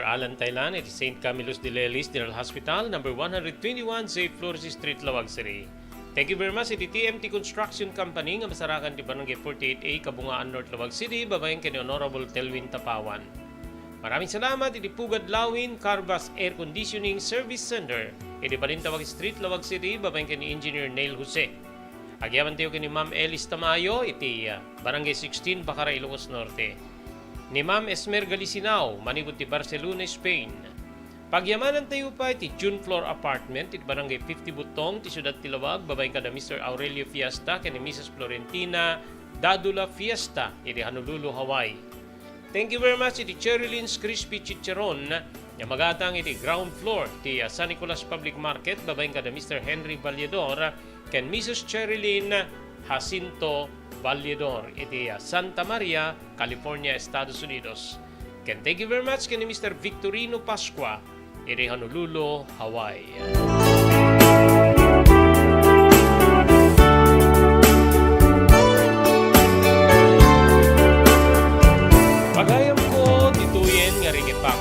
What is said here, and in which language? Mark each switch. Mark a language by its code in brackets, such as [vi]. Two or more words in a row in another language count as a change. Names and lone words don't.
[ilo] Alan Taylan at St. Camillus de Lelis General Hospital, number 121, Safe Flores Street, Lawag City. [en] Thank you very much [ilo] iti TMT Construction Company nga masarakan ti Barangay 48A, Kabungaan North, Lawag City, babaeng kini Honorable Telwin Tapawan. [tl] Maraming salamat [ilo] iti Pugad Lawin Carbas Air Conditioning Service Center, iti Balintawag Street, Lawag City, babaeng kini Engineer Neil Jose. Agyaman tayo kini Ma'am Elis Tamayo, iti Barangay 16, Bacaray, Ilocos Norte. Ni Ma'am Esmer Galisinao, manibot ti Barcelona, Spain. Pagyamanan tayo pa iti June Floor Apartment, iti Barangay 50 Butong, ti Siyudad Tilawag, babaeng kada Mr. Aurelio Fiesta, kani Mrs. Florentina Dadula Fiesta, iti Honolulu, Hawaii. [en] Thank you very much [ilo] iti Cherylyn's Crispy Chicharon, nga magatang iti ground floor, ti San Nicolas Public Market, babaeng kada Mr. Henry Valledor, ken Mrs. Cherilyn Jacinto Valledor, iti Santa Maria, California, Estados Unidos. Ken [en] thank you very much [ilo] kani Mr. Victorino Pascua, iti Honolulu, Hawaii. Pagayam ko dituyen nga ringipak.